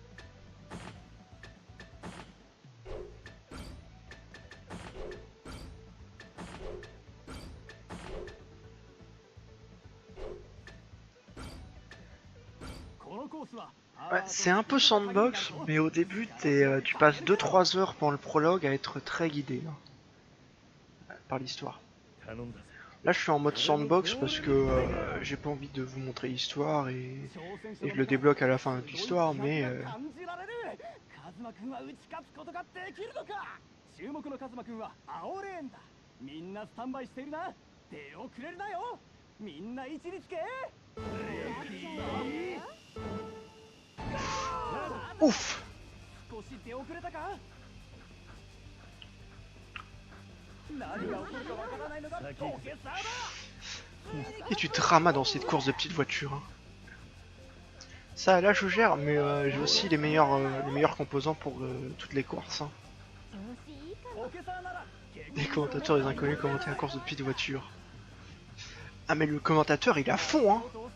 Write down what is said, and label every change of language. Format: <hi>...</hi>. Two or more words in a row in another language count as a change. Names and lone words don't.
<fr>Ouais, c'est un peu sandbox, mais au début tu passes 2-3 heures pendant le prologue à être très guidé là, par l'histoire. Là je suis en mode sandbox parce que j'ai pas envie de vous montrer l'histoire et je le débloque à la fin de l'histoire, mais</fr> <ja>みんなスタンバイしているな。手をくれるなよ。みんな位置につけ。</ja> <fr>ouf.</fr> <ja>少し出遅れたか。何が起こるかわからないのがポケサーだ。</ja> <fr>Et tu dramas dans cette course de petite voiture, hein. Ça là je gère, mais j'ai aussi les meilleurs composants pour toutes les courses, hein. Les commentateurs des inconnus commentaient la course de petite voiture. Ah mais le commentateur il est à fond, hein.</fr>